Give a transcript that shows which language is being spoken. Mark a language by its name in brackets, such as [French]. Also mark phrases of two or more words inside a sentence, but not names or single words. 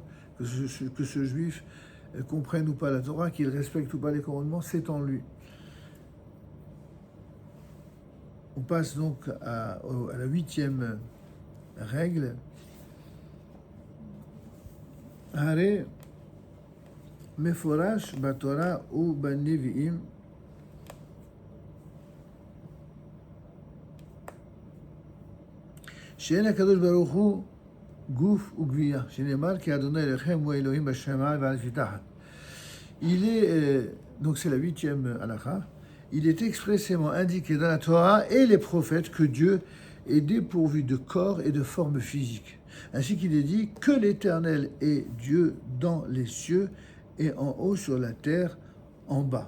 [French] Que ce juif comprenne ou pas la Torah, qu'il respecte ou pas les commandements, c'est en lui. On passe donc à la 8e règle. [Hebrew] הרי מפורש בתורה ובנביאים שאין הקדוש ברוך הוא גוף וגבייה, שנאמר כי אדוני אלוהיכם הוא אלוהים בשמיים ועל תחת. [French] Il est, donc c'est la 8e halakha, il est expressément indiqué dans la Torah et les prophètes que Dieu est dépourvu de corps et de forme physique. Ainsi qu'il est dit que l'Éternel est Dieu dans les cieux et en haut sur la terre en bas.